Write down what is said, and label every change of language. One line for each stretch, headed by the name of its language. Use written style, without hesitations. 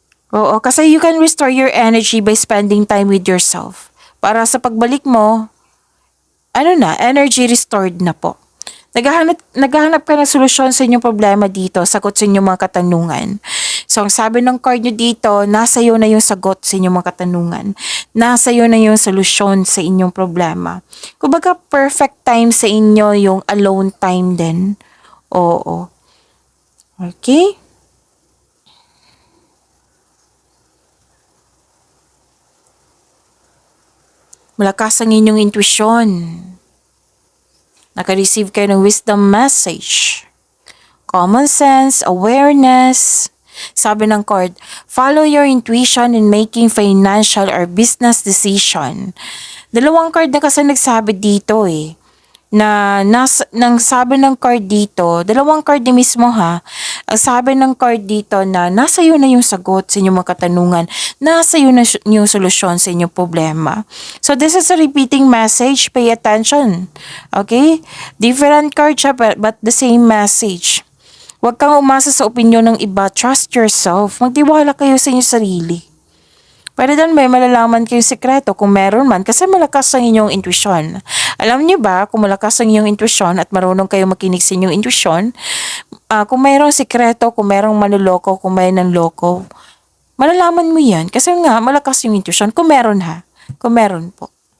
English: Oo, kasi you can restore your energy by spending time with yourself.
Filipino: Para sa pagbalik mo, energy restored na po. Naghahanap ka ng solusyon sa inyong problema dito, sagot sa inyong mga katanungan. So, ang sabi ng card nyo dito, nasa iyo na yung sagot sa inyong mga katanungan. Nasa iyo na yung solusyon sa inyong problema. Kumbaga, perfect time sa inyo yung alone time din. Oo. Okay? Malakas ang inyong intuition. Naka-receive kayo ng wisdom message.
English: Common sense, awareness.
Filipino: Sabi ng card,
English: follow your intuition in making financial or business decision. Dalawang card na kasi nagsabi dito nang sabi ng card dito, dalawang card din mismo ha, ang sabi ng card dito na nasa iyo na yung sagot sa inyong mga katanungan, nasa iyo na yung solusyon sa inyong problema. So this is a repeating message, pay attention. Okay? Different card siya but the same message.
Filipino: Huwag kang umasa sa opinyon ng iba,
English: trust yourself,
Filipino: magtiwala kayo sa inyong sarili. Pwede doon may malalaman kayong sekreto kung meron man kasi malakas ang inyong intuition. Alam niyo ba kung malakas ang inyong intuition at marunong kayo makinig sa inyong intuition, kung mayroong sekreto, kung mayroong manloloko, kung may nanloko, malalaman mo yan kasi nga malakas yung intuition kung meron ha. Kung meron po.